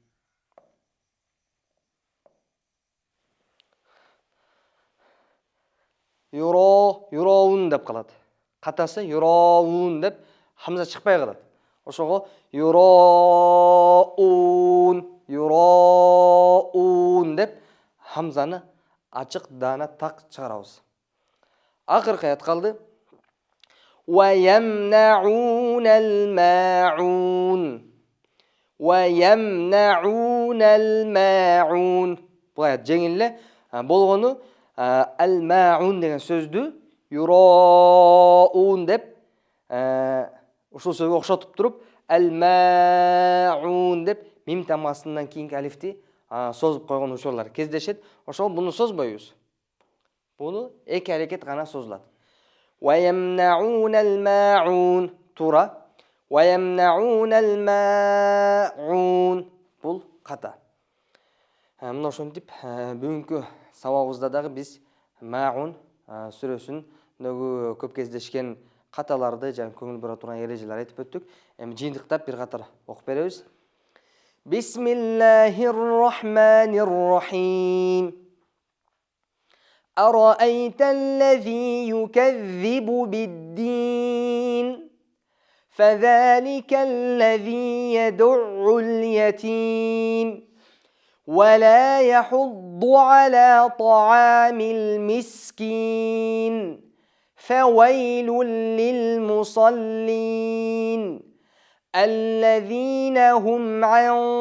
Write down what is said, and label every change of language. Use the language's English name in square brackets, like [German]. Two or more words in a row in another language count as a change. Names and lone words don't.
[Kyrgyz] Юраун деп калат. Катасы юраун деп хамза чыкпай калат. Ошого юраун деп хамзаны ачык даана так чыгарабыз. Акыркы аят калды. [Arabic] وَيَمْنَعُونَ الْمَاعُونَ. وَيَمْنَعُونَ الْمَاعُونَ. [Kyrgyz] Бул аят жеңил эле болгону ал-маун деген сөздү юраун деп ушул сөзгө окшотуп туруп ал-маун деп мим тамгасынан кийинки алифти созуп койгон учурлар кездешет. Ошого буну созбойбуз. Буну эки аракет гана созулат. [Arabic] وَيَمْنَعُونَ الْمَاعُونَ тура. وَيَمْنَعُونَ الْمَاعُونَ [Kyrgyz] бул ката. Мына ошентип бүгүнкү сабагыбызда дагы биз маун сүрөсүндөгү көп кездешкен каталарды жана көңүл бура турган эрежелерди айтып өттүк. Эми жыйынтыктап бир катар окуп беребиз. [Arabic] بسم الله الرحمن الرحيم. أرأيت الذي يكذب بالدين فذلك الذي يدع اليتيم ولا يحض على طعام المسكين فويل للمصلين الذين هم عن